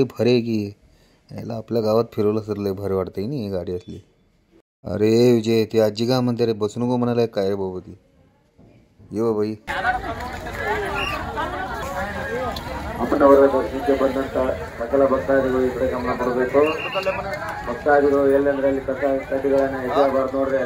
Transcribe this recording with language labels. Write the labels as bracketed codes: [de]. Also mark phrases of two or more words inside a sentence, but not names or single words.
[mr] भारी आहे की याला आपल्या गावात फिरवलं सर लय भारी वाटतंय ना ही गाडी असली. अरे विजय ती आजी का म्हणते रे बसू नको म्हणाला काय रे बाबा ती ये बाई. [kn] आपण ದರ್ಶನಕ್ಕೆ ಬಂದಂತ ಸಕಲ ಭಕ್ತಾದಿಗಳು ಈ ಕಡೆ ಗಮನ ಕೊಡಬೇಕು. ಭಕ್ತಾದಿಗಳು ಎಲ್ಲೆಂದರಲ್ಲಿ ಕಸ ಕಡ್ಡಿಗಳನ್ನ ಎಸೆಯಬಾರ್ದು ನೋಡ್ರಿ.